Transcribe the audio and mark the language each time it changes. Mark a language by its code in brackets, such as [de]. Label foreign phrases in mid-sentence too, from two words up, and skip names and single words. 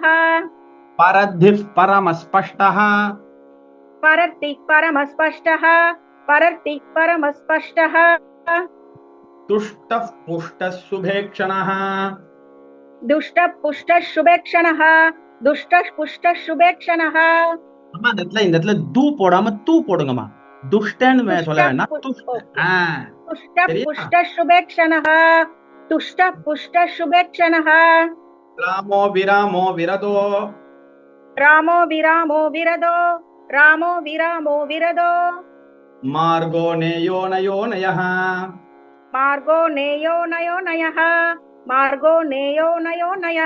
[sa] परद्धिः परमस्पष्टः परर्तिः परमस्पष्टः तुष्टः पुष्टः शुभेक्षणः दुष्टः पुष्टः शुभेक्षणः [ta] அம்மா இந்த இடத்துல தூ போடாம தூ போடுங்கம்மா துஷ்டன்னு சொல்ல வேண்டாம் துஷ்ட சரியா [sa] तुष्टः पुष्टः शुभेक्षणः रामो विरामो विरदो रामो विरामो मार्गो नेयो नयो नयः मार्गो नेयो नयः